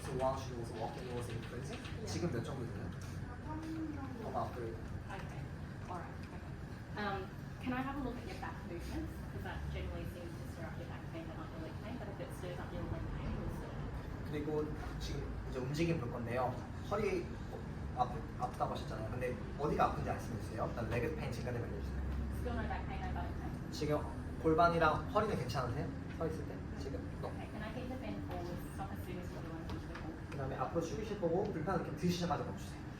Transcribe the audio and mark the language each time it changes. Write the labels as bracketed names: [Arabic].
[English] So while she was walking, it was increasing. [Korean] 지금 몇 정도 돼요? 3 정도. [English] about 3. Okay. All right. Okay. Can I have a look at your back movements? Because that generally seems to stir up your back pain, but not your leg pain. But if it stirs up your leg pain, it will stir it. [Korean] 그리고 지금 이제 움직임 볼 건데요. 허리 아프다고 하셨잖아요. 근데 어디가 아픈지 말씀해 주세요. 일단 레그 페인 증가되면 알려주세요. [English] Still no back pain, no back pain. [Korean] 지금 골반이랑 허리는 괜찮으세요? 서 있을 때? 지금? [English] Okay. Can I get you to bend forward? Stop as soon as you want to finish the forward. [Korean] 그 다음에 앞으로 숙이실 거고 불편 느낌 드시자마자 멈추세요.